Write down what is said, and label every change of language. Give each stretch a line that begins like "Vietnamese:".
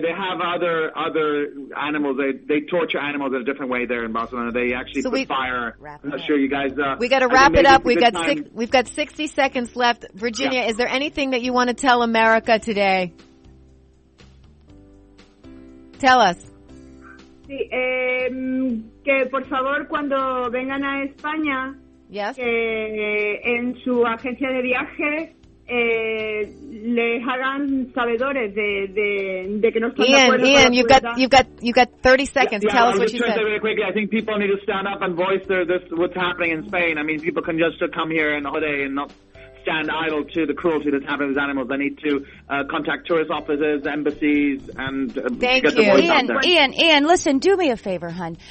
English: They have other animals. They torture animals in a different way there in Barcelona. They actually put fire. I'm not sure you guys. We got to wrap it up. We've got 60 seconds left. Virginia, is there anything that you want to tell America today? Tell us.
Spanish: Sí, que por favor cuando vengan a España, que en su agencia de viaje les hagan sabedores de que no están de acuerdo.
English: Ian, you've got 30 seconds. Tell us what you said. Very quickly, I think people need to stand up and voice what's happening in Spain. I mean, people can just come here on holiday and not stand idle to the cruelty that's happening with animals. They need to contact tourist offices, embassies, and get the voice out there. Ian, listen, do me a favor, hon.